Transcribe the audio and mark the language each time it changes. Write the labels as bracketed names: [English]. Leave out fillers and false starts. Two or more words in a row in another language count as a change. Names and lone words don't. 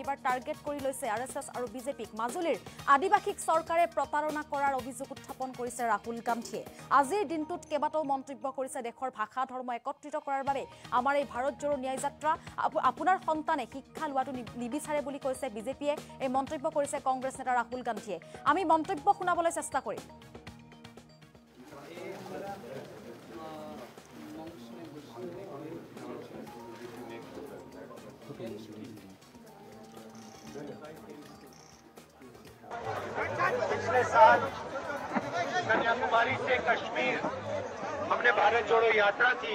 [Assamese] এইবাৰ টাৰ্গেট কৰি লৈছে আৰএছএছ আৰু বিজেপিক। মাজুলীৰ আদিবাসীক চৰকাৰে প্ৰতাৰণা কৰাৰ অভিযোগ উত্থাপন কৰিছে ৰাহুল গান্ধীয়ে। আজিৰ দিনটোত কেইবাটাও মন্তব্য কৰিছে। দেশৰ ভাষা ধৰ্ম একত্ৰিত কৰাৰ বাবে আমাৰ এই ভাৰত জোড়ো ন্যায় যাত্ৰা। আপোনাৰ সন্তানে শিক্ষা লোৱাটো নিবিচাৰে বুলি কৈছে বিজেপিয়ে। এই মন্তব্য কৰিছে কংগ্ৰেছ নেতা ৰাহুল গান্ধীয়ে। আমি মন্তব্য শুনাবলৈ চেষ্টা কৰিম। [Hindi] पिछले साल कन्याकुमारी से कश्मीर हमने भारत जोड़ो यात्रा की।